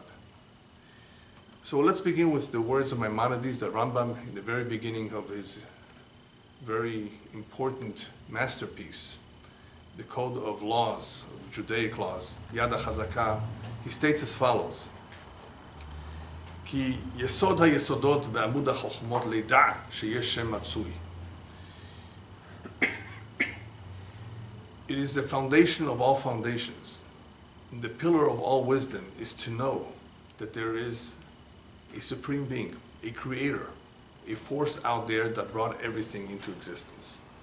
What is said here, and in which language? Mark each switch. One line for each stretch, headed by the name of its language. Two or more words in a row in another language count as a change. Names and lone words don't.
English: So let's begin with the words of Maimonides, the Rambam, in the very beginning of his very important masterpiece, the Code of Laws, of Judaic laws, Yad HaChazakah. He states as follows:
Hebrew: כי יסוד היסודות ועמוד החכמות לידע שיש שם מצוי.
English: It is the foundation of all foundations. And the pillar of all wisdom is to know that there is a supreme being, a creator, a force out there that brought everything into existence.